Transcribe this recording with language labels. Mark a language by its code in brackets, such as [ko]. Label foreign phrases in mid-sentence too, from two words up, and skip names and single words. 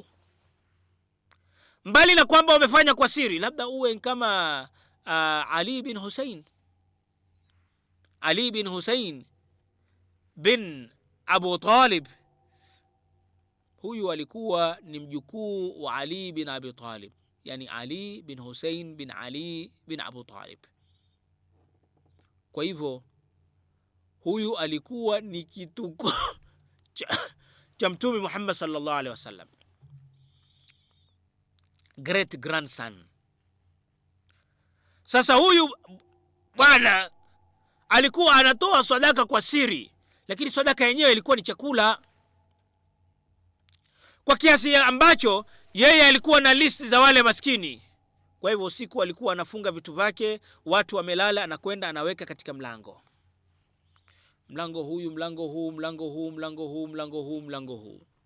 [sw] Mbali na kwamba umefanya kwa siri, labda uwe kama Ali bin Hussein bin Abu Talib. Huyu alikuwa ni mjukuu wa Ali bin Abi Talib, yani Ali bin Hussein bin Ali bin Abu Talib. Kwa hivyo huyu alikuwa ni kituko cha Mtume Muhammad sallallahu alaihi wasallam. [en] great grandson. [sw] Sasa huyu bwana alikuwa anatoa sadaka kwa siri, lakini sadaka yenyewe ilikuwa ni chakula, kwa kiasi ambacho yeye alikuwa na listi za wale maskini. Kwa hivyo usiku alikuwa anafunga vitu vyake, watu wamelala, anakwenda anaweka katika mlango huyu, mlango huu.